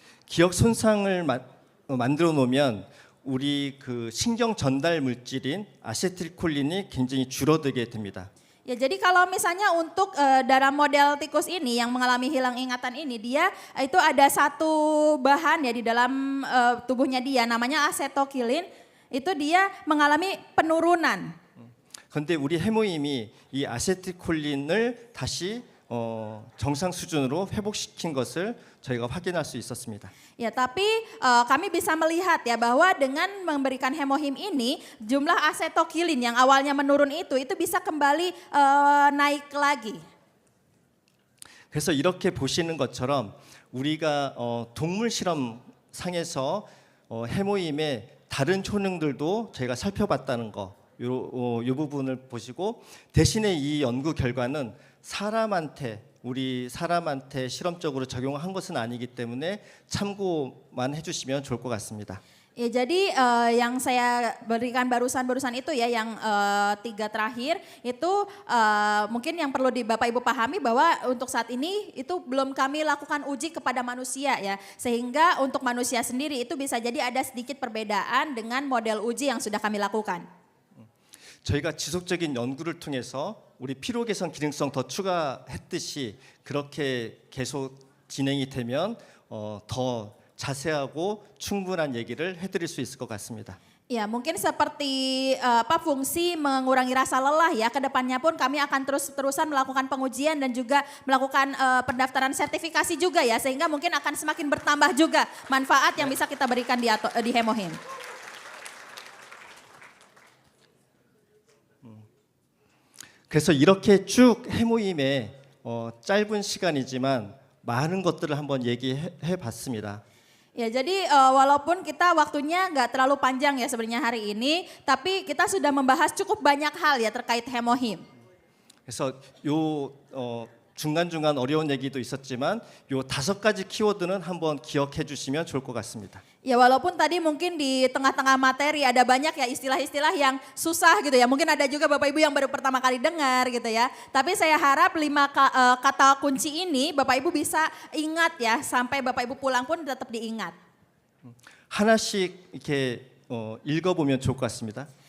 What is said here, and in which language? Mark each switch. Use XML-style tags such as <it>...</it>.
<ko>기억 손상을 만들어 놓으면 우리 그 신경 전달 물질인 아세틸콜린이 굉장히 줄어들게 됩니다.</ko> <id>Ya, jadi kalau misalnya untuk dalam model tikus ini yang mengalami hilang ingatan ini, dia itu ada satu bahan ya di dalam tubuhnya dia namanya asetokilin, itu dia mengalami penurunan.</id> <ko>그런데 우리 해모임이 이 아세틸콜린을 다시 정상 수준으로 회복시킨 것을 저희가 확인할 수 있었습니다.</ko> <id>Ya, tapi kami bisa melihat ya bahwa dengan memberikan hemohim ini jumlah asetokilin yang awalnya menurun itu bisa kembali naik lagi.</id> <ko>그래서 이렇게 보시는 것처럼 우리가 동물 실험 상에서 해모임의 다른 효능들도 저희가 살펴봤다는 거, 이 부분을 보시고 대신에 이 연구 결과는 우리 사람한테 실험적으로 적용한 것은 아니기 때문에 참고만 해주시면 좋을 것 같습니다.</ko> <id>Ya, jadi yang saya berikan barusan itu ya yang 3 terakhir itu mungkin yang perlu Bapak Ibu pahami bahwa untuk saat ini itu belum kami lakukan uji kepada manusia ya. Sehingga untuk manusia sendiri itu bisa jadi ada sedikit perbedaan dengan model uji yang sudah kami lakukan.</id> <ko>저희가 지속적인 연구를 통해서 우리 피로 개선 기능성 더 추가했듯이 그렇게 계속 진행이 되면 더 자세하고 충분한 얘기를 해드릴 수 있을 것 같습니다.</ko> <id>Ya, mungkin seperti fungsi mengurangi rasa lelah ya. Kedepannya pun kami akan terus-terusan melakukan pengujian dan juga melakukan pendaftaran sertifikasi juga ya. Sehingga mungkin akan semakin bertambah juga manfaat yang bisa kita berikan di hemohim.</id> <ko>그래서 이렇게 쭉 해모임에 짧은 시간이지만 많은 것들을 한번 얘기해 봤습니다.</ko> <id>Ya, jadi walaupun kita waktunya nggak terlalu panjang ya sebenarnya hari ini, tapi kita sudah membahas cukup banyak hal ya terkait hemohim.</id> <ko>그래서 요 중간중간 어려운 얘기도 있었지만 요 5가지 키워드는 한번 기억해 주시면 좋을 것 같습니다.</ko> <id>Ya, walaupun tadi mungkin di tengah-tengah materi ada banyak ya istilah-istilah yang susah gitu ya. Mungkin ada juga Bapak Ibu yang baru pertama kali dengar gitu ya. Tapi saya harap 5 kata kunci ini Bapak Ibu bisa ingat ya. Sampai Bapak Ibu pulang pun tetap diingat.</id> <ko>하나씩 이렇게 읽어보면 좋을 것 같습니다.</ko>